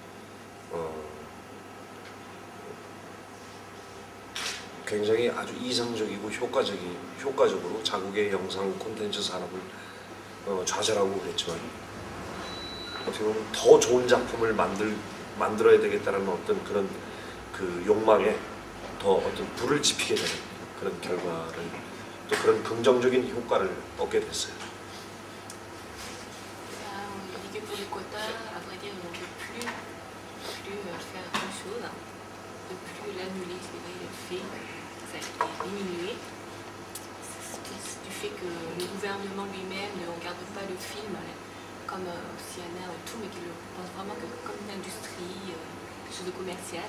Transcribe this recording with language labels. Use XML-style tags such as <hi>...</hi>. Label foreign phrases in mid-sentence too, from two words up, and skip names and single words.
<ko>굉장히 아주 이상적이고 효과적으로 자국의 영상 콘텐츠 산업을 좌절하고 그랬지만 어떻게 보면 더 좋은 작품을 만들어야 되겠다는 어떤 그런 그 욕망에 더 어떤 불을 지피게 되는 그런 결과를 또 그런 긍정적인 효과를 얻게 됐어요.</ko> <fr>L'idée pour les quotas, à vrai dire, on ne peut plus faire grand chose, ne plus l'annuler, le fait que ça a été diminué. Du fait que le gouvernement lui-même ne regarde pas le film comme CNN et tout, mais qu'il le pense vraiment que comme une industrie, quelque chose de commercial.</fr>